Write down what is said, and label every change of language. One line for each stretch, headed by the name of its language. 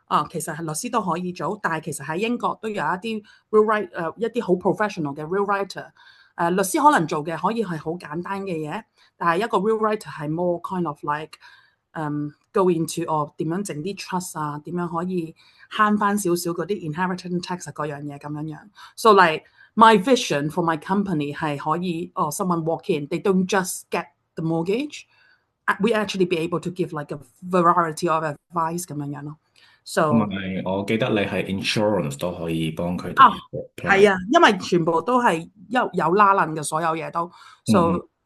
Cantonese: 其實係律師都可以做，但係其實喺英國都有一啲 will write 一啲好 professional 嘅 will writer。律師可能做嘅可以係好簡單嘅嘢，但係一個 will writer 係
English: more kind of like go into
Cantonese: 點樣整啲 trust 啊，點樣可以慳翻少少嗰啲 inheritance tax 嗰樣嘢咁樣。
English: So like my vision for my company 係可以someone walk in, they don't just get the mortgage, we actually be able to give like a variety of advice 咁樣咯。 So
Cantonese: 同埋我記得你係 insurance 都可以幫佢哋 apply。係啊，因為全部都係有拉楞嘅，所有嘢都 so。